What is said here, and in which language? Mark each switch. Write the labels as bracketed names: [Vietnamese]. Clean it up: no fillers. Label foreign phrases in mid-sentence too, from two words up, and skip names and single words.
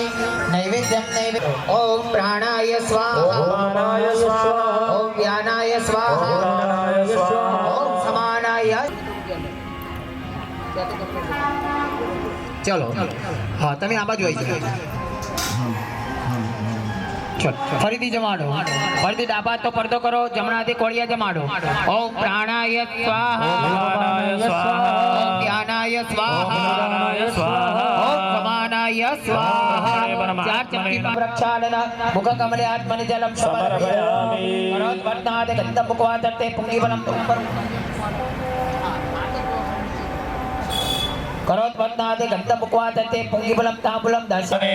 [Sanskrit] नैवेद्यं ओम प्राणाय स्वाहा. ओम व्यानाय स्वाहा. ओम समानाय. [Gujarati] ચલો હાં, તમે આ બાજૂ આઈ જાઓ. ચલો ફરીથી જમાડો ફરીથી ડાબા હાથ તો પડદો કરો જમણા હાથે કોળિયા જમાડો [Sanskrit] ઓમ પ્રાણાય સ્વાહા ઓમ ધ્યાનાય સ્વાહા ઓમ સમાનાય સ્વાહા ચાર ચમકી પ્રક્ષાલન મુખ કમલે આત્મનિ જલમ સમર્પયામિ કરોત વર્તનાદે ગંધ મુખવાચતે પુંગીબલમ કરોત વતનાદે ગંધ મુખવાચતે પુંગીબલમ તાંબુલમ દર્શને